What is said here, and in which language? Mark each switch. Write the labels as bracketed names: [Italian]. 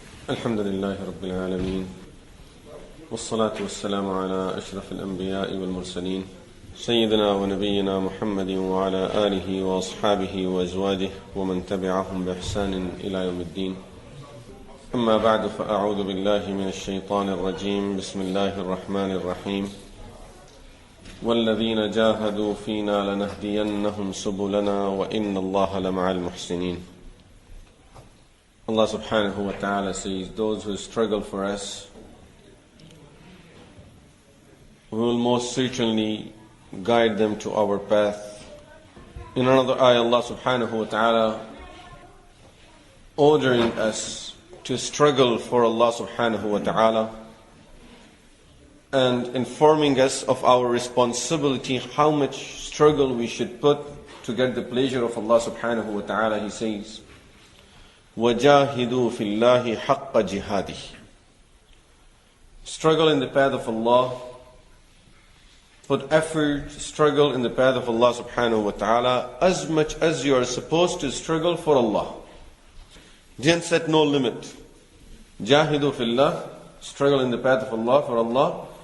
[Arabic] الحمد لله رب العالمين والصلاة والسلام على أشرف الأنبياء والمرسلين سيدنا ونبينا محمد وعلى آله وأصحابه وأزواجه ومن تبعهم بإحسان إلى يوم الدين. أما بعد، فأعوذ بالله من الشيطان الرجيم. بسم الله الرحمن الرحيم. والذين جاهدوا فينا لنهدينهم سبلنا وإن الله لمع المحسنين. [English] Allah subhanahu wa ta'ala says, those who struggle for us, we will most certainly guide them to our path. In another ayah, Allah subhanahu wa ta'ala ordering us to struggle for Allah subhanahu wa ta'ala and informing us of our responsibility, how much struggle we should put to get the pleasure of Allah subhanahu wa ta'ala. He says, [Arabic] وَجَاهِدُوا فِي اللَّهِ حَقَّ جِهَادِهِ. [English] Struggle in the path of Allah. Put effort, struggle in the path of Allah subhanahu wa ta'ala as much as you are supposed to struggle for Allah. Didn't set no limit. [Arabic] Jahidu fillah, [English] struggle in the path of Allah, for Allah.